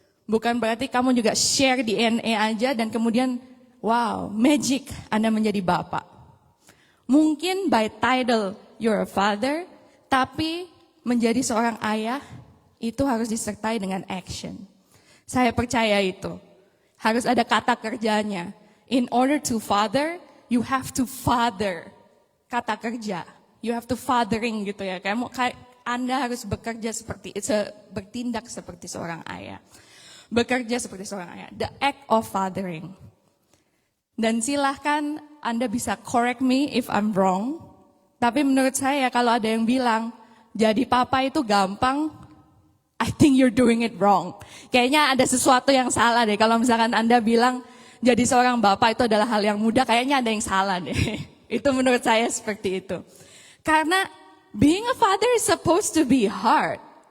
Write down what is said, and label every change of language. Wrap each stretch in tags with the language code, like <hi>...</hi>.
<id>Bukan berarti kamu juga share DNA aja dan kemudian wow, magic Anda menjadi bapak. Mungkin</id> <en>by title you're a father,</en> <id>tapi menjadi seorang ayah itu harus disertai dengan action. Saya percaya itu. Harus ada kata kerjanya.</id> <en>In order to father, you have to father.</en> <id>Kata kerja.</id> <en>You have to fathering gitu ya.</en> <id>Anda harus bekerja bertindak seperti seorang ayah. Bekerja seperti seorang ayah.</id> <en>The act of fathering.</en> <id>Dan silahkan Anda bisa</id> <en>correct me if I'm wrong.</en> <id>Tapi menurut saya kalau ada yang bilang, jadi papa itu gampang,</id> <en>I think you're doing it wrong.</en> <id>Kayaknya ada sesuatu yang salah deh. Kalau misalkan Anda bilang, jadi seorang bapak itu adalah hal yang mudah, kayaknya ada yang salah deh. Itu menurut saya seperti itu.</id> <en>Karena being a father is supposed to be hard.</en>